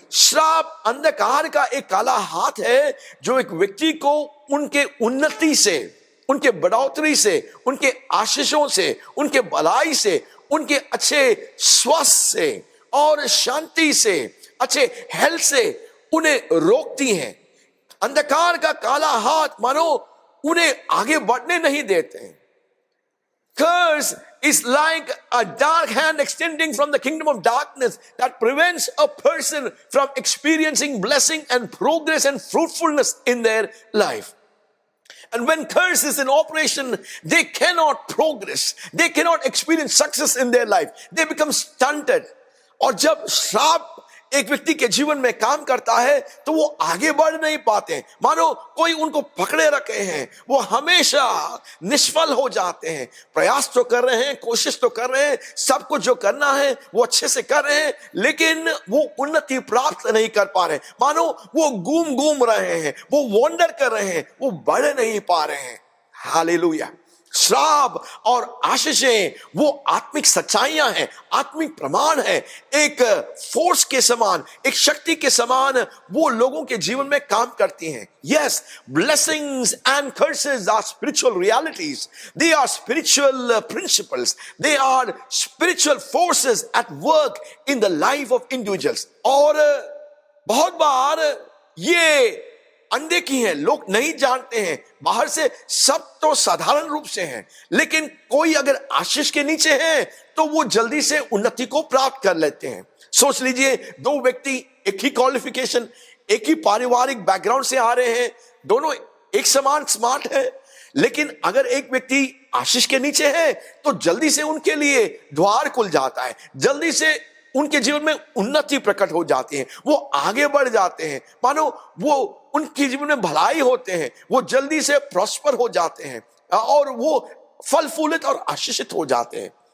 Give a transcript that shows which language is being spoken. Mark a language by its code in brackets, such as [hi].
[hi] श्राप अंधकार का एक काला हाथ है जो एक व्यक्ति को उनके उन्नति से, उनके बढ़ोतरी से, उनके आशीषों से, उनके भलाई से, उनके अच्छे स्वास्थ्य से और शांति से, अच्छे हेल्थ से उन्हें रोकती हैं। अंधकार का काला हाथ मानो उन्हें आगे बढ़ने नहीं देते हैं। [en] Curse is like a dark hand extending from the kingdom of darkness that prevents a person from experiencing blessing and progress and fruitfulness in their life. And when curse is in operation, they cannot progress. They cannot experience success in their life. They become stunted. [hi] और जब श्राप एक व्यक्ति के जीवन में काम करता है तो वो आगे बढ़ नहीं पाते, मानो कोई उनको पकड़े रखे हैं। वो हमेशा निष्फल हो जाते हैं। प्रयास तो कर रहे हैं, कोशिश तो कर रहे हैं, सब कुछ जो करना है वो अच्छे से कर रहे हैं, लेकिन वो उन्नति प्राप्त नहीं कर पा रहे। मानो वो घूम रहे हैं, वो वॉन्डर कर रहे हैं, वो बढ़ नहीं पा रहे हैं। हालेलुया। श्राप और आशीषें वो आत्मिक सच्चाइयां हैं, आत्मिक प्रमाण है। एक फोर्स के समान, एक शक्ति के समान वो लोगों के जीवन में काम करती हैं। [en] Yes, blessings and curses are spiritual realities. They are spiritual principles. They are spiritual forces at work in the life of individuals. [hi] और बहुत बार ये अनदेखी हैं, लोग नहीं जानते हैं। बाहर से सब तो साधारण रूप से हैं, लेकिन कोई अगर आशीष के नीचे है तो वो जल्दी से उन्नति को प्राप्त कर लेते हैं। सोच लीजिए, 2 व्यक्ति एक ही क्वालिफिकेशन, एक ही पारिवारिक बैकग्राउंड से आ रहे हैं, दोनों एक समान स्मार्ट है, लेकिन अगर एक व्यक्ति आशीष के नीचे है तो जल्दी से उनके लिए द्वार खुल जाता है, जल्दी से उनके जीवन में उन्नति प्रकट हो जाती है, वो आगे बढ़ जाते हैं, मानो वो उनके जीवन में भलाई होते हैं, वो जल्दी से प्रॉस्पर हो जाते हैं और वो फल फूलित और आशीषित हो जाते हैं।